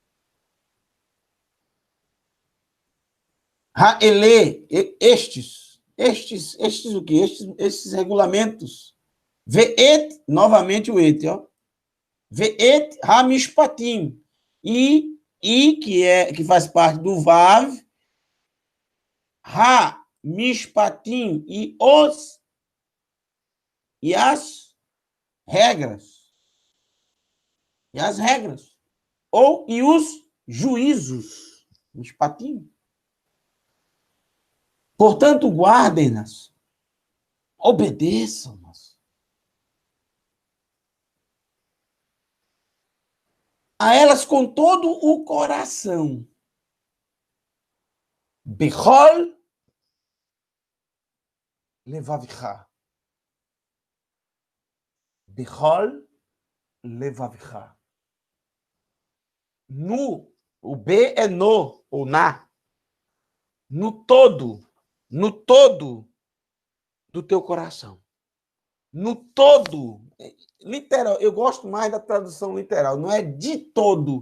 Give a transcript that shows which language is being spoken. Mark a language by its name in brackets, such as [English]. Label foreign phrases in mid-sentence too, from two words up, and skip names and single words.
[Portuguese] Haele, estes o quê? Estes regulamentos. Ve'et, novamente o et, ó. [Hebrew] ואת המשפטים. [Portuguese] E que faz parte do vav, ha-mishpatim, e as regras. E as regras. E os juízos. Mishpatim. Portanto, guardem-nas. Obedeçam-nas. a elas com todo o coração. [Hebrew] בכל לבבך. בכל לבבך. [Portuguese] No, o B é no, ou na. No todo do teu coração. No todo. Literal, eu gosto mais da tradução literal, não é de todo.